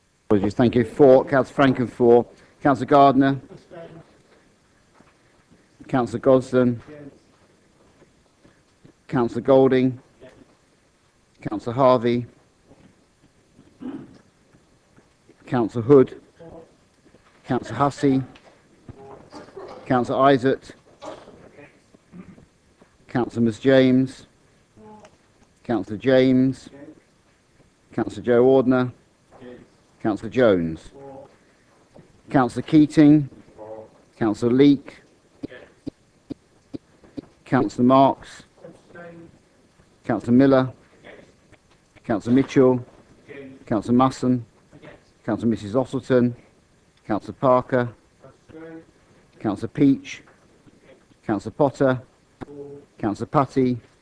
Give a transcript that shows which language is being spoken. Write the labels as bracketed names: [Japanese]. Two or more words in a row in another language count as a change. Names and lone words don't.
[English] Apologies, thank you. 4, Councillor Franken 4. Councillor Gardner. Councillor Gosden. Councillor Golding. Councillor Harvey. Councillor Hood. Councillor Hussey. Councillor Isaac. Councillor Ms James. Councillor James. Councillor Joe Ordner. Councillor Jones. Councillor Keating. Councillor Leake. Councillor Marks. Councillor Miller. Councillor Mitchell. Councillor Musson. Councillor Mrs Ossleton. Councillor Parker. Councillor Peach. Councillor Potter. Councillor Putty.